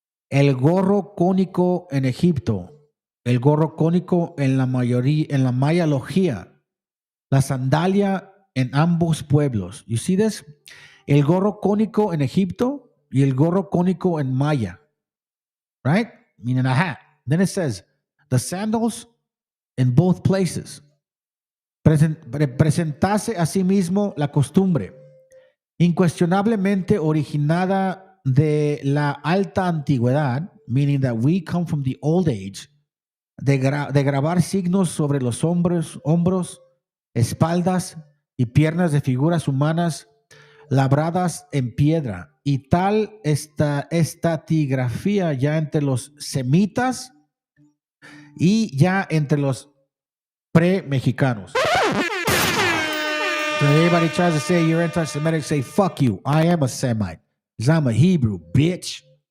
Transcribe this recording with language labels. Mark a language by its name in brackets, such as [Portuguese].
[Spanish] El gorro cónico en Egipto, el gorro cónico en la mayalogía, la sandalia en ambos pueblos. You see this? El gorro cónico en Egipto y el gorro cónico en Maya. [English] Right? Meaning a hat. Then it says, the sandals in both places. [Spanish] Presentase a sí mismo la costumbre, incuestionablemente originada de la alta antigüedad, meaning that we come from the old age, de grabar signos sobre los hombros, espaldas y piernas de figuras humanas labradas en piedra, y tal estatigrafía ya entre los semitas y ya entre los pre-mexicanos. [English] So everybody tries to say you're anti-Semitic, say fuck you, I am a Semite, because I'm a Hebrew, bitch.